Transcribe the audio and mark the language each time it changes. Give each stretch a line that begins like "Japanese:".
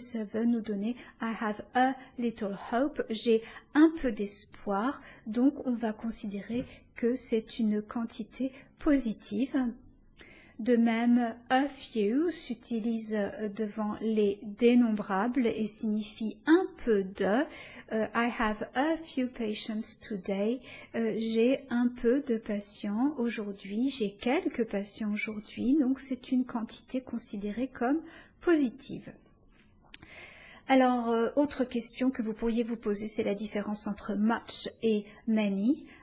French: Ça veut nous donner
English: I have a little hope,
French: j'ai un peu d'espoir, donc on va considérer que c'est une quantité positive. De même, a few s'utilise devant les dénombrables et signifie un peu de.
English: I have a few patients today.
French: J'ai un peu de patients aujourd'hui. J'ai quelques patients aujourd'hui. Donc, c'est une quantité considérée comme positive. Alors, autre question que vous pourriez vous poser, c'est la différence entre much et many.